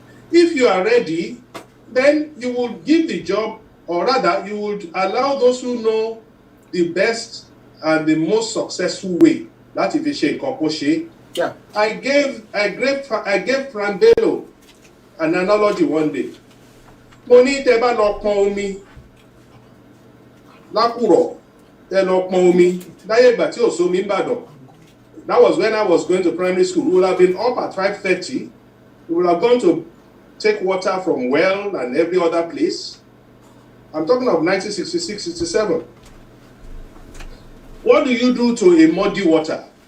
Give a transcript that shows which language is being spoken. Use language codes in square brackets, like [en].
[en] If you are ready, then you will give the job, or rather, you would allow those who know the best and the most successful way. [yo] Láti fi ṣe nǹkan kó ṣe. [en] Yeah. I gave Frank Bello an analogy one day. [yo] Mo ní tẹ́ bá lọ pọn omi lákùrọ̀, tẹ́ lọ pọn omi láyé ìgbà tí ò sómi ń Ìbàdàn. [en] That was when I was going to primary school. We would have been up at 5:30. We would have gone to take water from well and every other place. I'm talking of 1966-67. What do you do to a muddy water?